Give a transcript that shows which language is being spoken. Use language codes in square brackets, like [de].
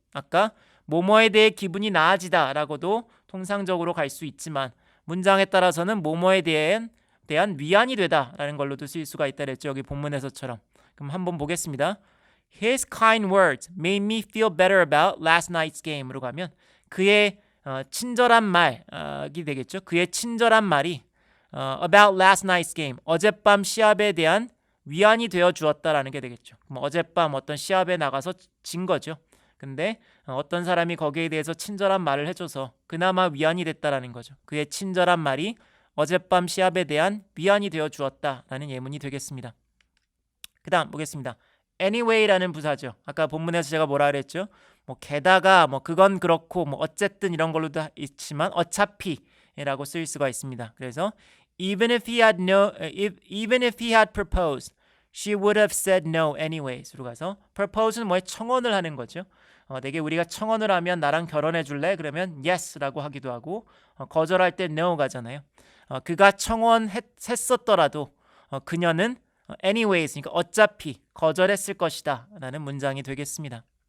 [ko] 아까 뭐뭐에 대해 기분이 나아지다라고도 통상적으로 갈 수 있지만 문장에 따라서는 뭐뭐에 대한 위안이 되다라는 걸로도 쓸 수가 있다 그랬죠. 여기 본문에서처럼. 그럼 한번 보겠습니다. [en] His kind words made me feel better about last night's game으로 [ko] 가면 그의 친절한 말이 되겠죠. 그의 친절한 말이 [en] about last night's game, [ko] 어젯밤 시합에 대한 위안이 되어 주었다라는 게 되겠죠. 그럼 어젯밤 어떤 시합에 나가서 진 거죠. 근데 어떤 사람이 거기에 대해서 친절한 말을 해줘서 그나마 위안이 됐다라는 거죠. 그의 친절한 말이 어젯밤 시합에 대한 위안이 되어 주었다라는 예문이 되겠습니다. 그 다음 보겠습니다. anyway라는 부사죠. 아까 본문에서 제가 뭐라 그랬죠? 뭐 게다가 뭐 그건 그렇고 뭐 어쨌든 이런 걸로도 있지만 어차피라고 쓸 수가 있습니다. 그래서 [en] even if he had proposed, she would have said no anyways로 [ko] 가서 propose는 뭐에 청혼을 하는 거죠. 내게 우리가 청혼을 하면 나랑 결혼해 줄래? 그러면 yes라고 하기도 하고 거절할 때 no 가잖아요. 그가 청혼했었더라도 그녀는 anyways, 그러니까 어차피 거절했을 것이다 라는 문장이 되겠습니다.